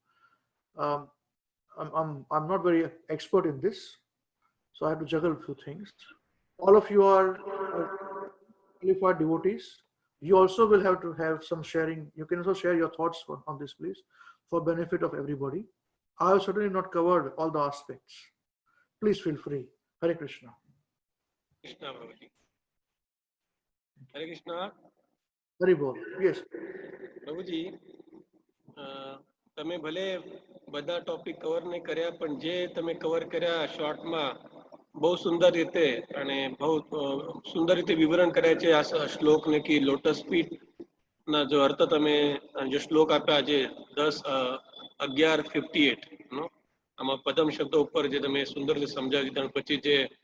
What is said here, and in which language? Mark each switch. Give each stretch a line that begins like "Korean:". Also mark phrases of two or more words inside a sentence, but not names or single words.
English: I'm not very expert in this, so I have to juggle a few things. All of you are qualified devotees. You also will have to have some sharing. You can also share your thoughts on this, please, for benefit of everybody. I have certainly not covered all the aspects. Please feel free. Hare Krishna. Krishna Prabhuji. Hare Krishna. Hare Bol. Yes.
Gujarati: પ્રભુજી તમે ભલે બધા
English: topic cover
Gujarati: નહીં કર્યા પણ જે તમે કવર કર્યા શોર્ટમાં બહુ સુંદર રીતે અને બહુ સુંદર રીતે વિવરણ કર્યા છે આ શ્લોકને કે
English: lotus feet
Gujarati: ના જો અર્થ તમે જો શ્લોક આપ્યા આજે 10:11:58 નો આમાં પદમ શબ્દો ઉપર જે તમે સુંદર રીતે સમજાવી દીધા પછી જે